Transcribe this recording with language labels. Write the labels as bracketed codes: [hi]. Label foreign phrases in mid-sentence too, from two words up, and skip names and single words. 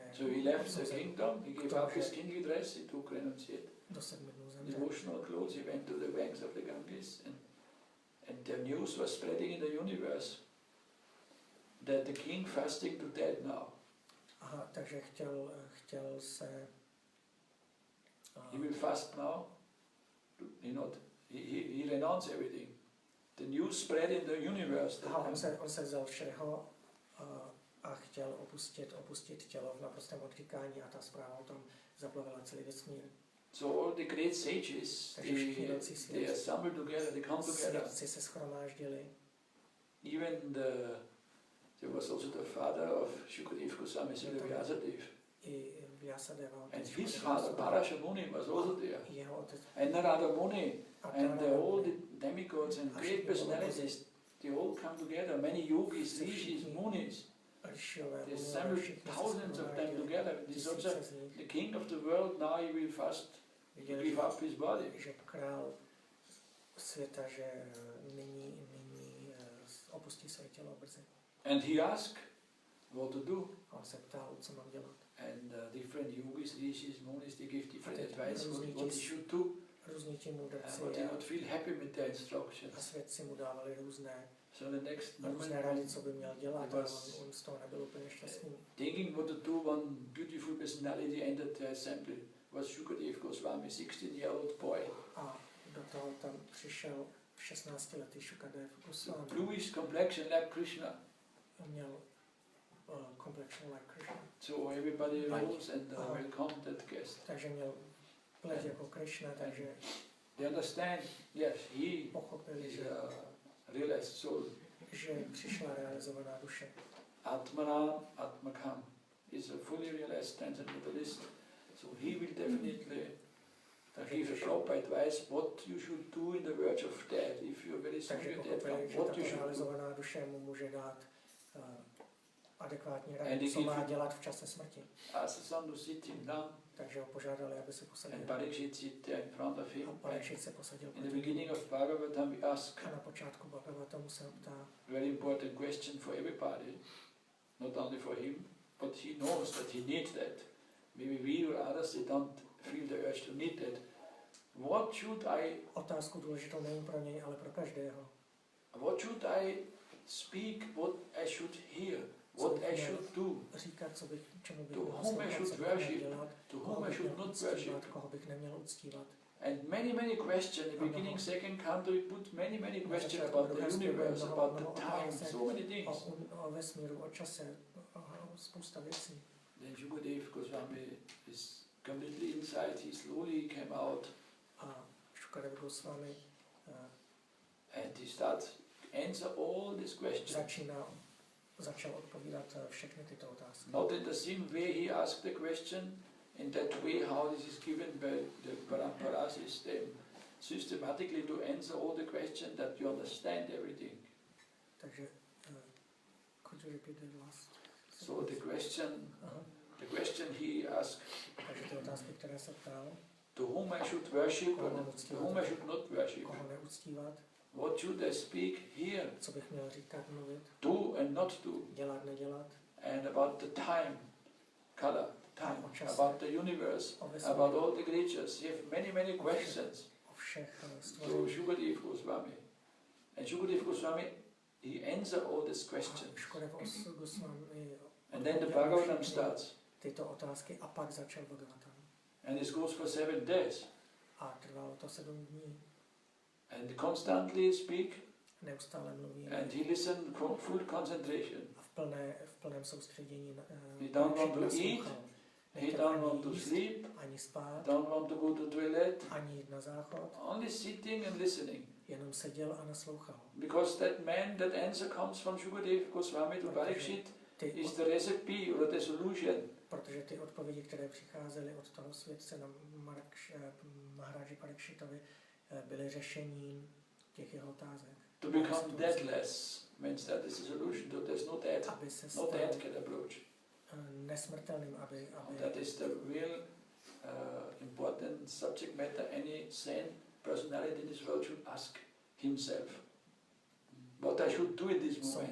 [en] So he left the kingdom, he gave up his kingly dress, he took renunciate. [cs] Do 7 dnů zemře. [en] Devotional clothes, he went to the banks of the Ganges, and the news was spreading in the universe that the king fasting to death now. [cs] Aha, takže chtěl se... [en] He will fast now. He renounced everything. The news spread in the universe. [cs] Aha, on se vzal všeho a chtěl opustit tělo v naprostém odříkání a ta zpráva o tom zaplavila celý vesmír. [en] So all the great sages, they assembled together, they come together. [cs] Svědci se shromáždili. [en] Even there was also the father of Shukadeva Goswami, Šrily Bhaktisiddhánty. And his father, Parashamuni, was also there. And Narada Muni, and all the demigods and great personalities, they all come together. Many yogis, rishis, munis. They assembled thousands of them together. This also the king of the world. Now he will fast, give up his body. [cs] Že král světa, že nyní opustí své tělo brzy. [en] And he asked what to do. [cs] On se ptal, co mám dělat. [en] And different yogis, rishis, munis, they give different advice what he should do. [cs] Různí ti mudrci. [en] But he would feel happy with their instructions. [cs] A svědci mu dávali různé různé rady, co by měl dělat, a on z toho nebyl úplně šťastný. [en] Thinking what to do, one beautiful personality entered the assembly. Was Shukadeva Goswami, 16-year-old boy. [cs] A do toho tam přišel 16letý Šukadev Goswami. [en] Bluish complexion like Krishna. [cs] Měl [en] complexion like Krishna. So everybody rose and welcomed that guest. [cs] Takže měl pleť jako Krishna, takže [en] they understand, yes, he [cs] pochopili, [en] is a realized soul. [cs] Že přišla realizovaná duše. [en] Atmana Atmakam is a fully realized transcendentalist. So he will definitely give a proper advice what you should do in the verge of death if you are very severe death. What you should do. [cs] Realizovaná duše mu může dát adekvátní rady, co má dělat v čase smrti. [en] Asked some to sit him down. [cs] Takže ho požádali, aby se posadil. [en] And Parikshit sit there in front of him. [cs] A Parikshit se posadil. [en] In the beginning of Bhagavatam we ask [cs] a na počátku Bhagavatamu se ptá [en] very important question for everybody, not only for him, but he knows that he needs that. Maybe we or others, they don't feel the urge to need that. What should I... [cs] Otázku důležitou nejen pro něj, ale pro každého. [en] What should I speak, what I should hear, what I should do? [cs] Říkat, co bych, čemu bych [en] to whom I should worship, to whom I should not worship. [cs] Koho bych neměl uctívat. [en] And many questions. In the beginning, second canto, he put many questions about the universe, about the time, so many things. [cs] O vesmíru, o čase, spousta věcí. [en] Then Shukadev Goswami is completely inside. He slowly came out. [cs] A Shukadev Goswami [en] and he starts answer all these questions. [cs] Začal odpovídat všechny tyto otázky. [en] Not in the same way he asked the question, in that way how this is given by the parampara system, systematically to answer all the questions that you understand everything. Takže, could you repeat the last? So the question he asked, [cs] takže ty otázky, které se ptal, [en] to whom I should worship and to whom I should not worship. [cs] Koho neuctívat? [en] What should I speak here? [cs] Co bych měl říkat, mluvit? [en] Do and not do. [cs] Dělat, nedělat. [en] And about the time, color, time, about the universe, about all the creatures. You have many questions to Shukadev Goswami. And Shukadev Goswami, he answered all these questions. And then the Bhagavatam starts. [cs] Tyto otázky a pak začal Bhagavatam. [en] And this goes for 7 days. [cs] A trvalo to 7 dní. [en] And constantly speak. [cs] Neustále mluví. [en] And he listened full concentration. [cs] A v plném soustředění. [en] He don't want to eat. He don't want to sleep. [cs] Ani spát. [en] Don't want to go to toilet. [cs] Ani jít na záchod. [en] Only sitting and listening. [cs] Jenom seděl a naslouchal. [en] Because that answer comes from Shukadev Goswami to Parikshit is the recipe or the solution. [cs] Protože ty odpovědi, které přicházely od toho světce na Maharádži Parikshitovi, byly řešením těch jeho otázek. [en] To become deathless means that is a solution. To there's no death can approach. [cs] Nesmrtelným, aby [en] that is the real important subject matter any sane personality in this world should ask himself. What I should do in this moment.